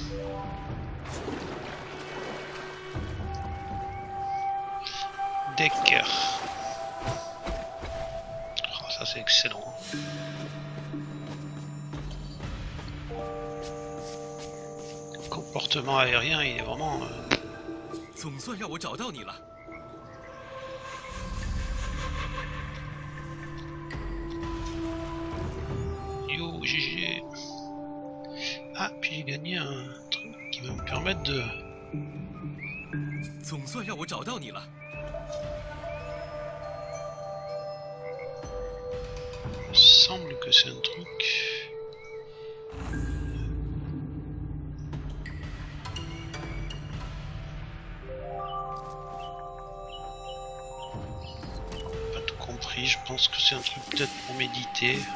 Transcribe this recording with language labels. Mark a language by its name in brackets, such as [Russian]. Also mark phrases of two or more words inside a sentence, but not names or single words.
[French] Decker. Oh, ça c'est excellent. Le comportement aérien, il est vraiment... [Chinese] 总算让我找到你了。 [French] Yo, GG. Ah, puis j'ai gagné un truc qui va me permettre de... [Chinese] 总算让我找到你了。 [French] Il me semble que c'est un truc... Pas tout compris, je pense que c'est un truc peut-être pour méditer.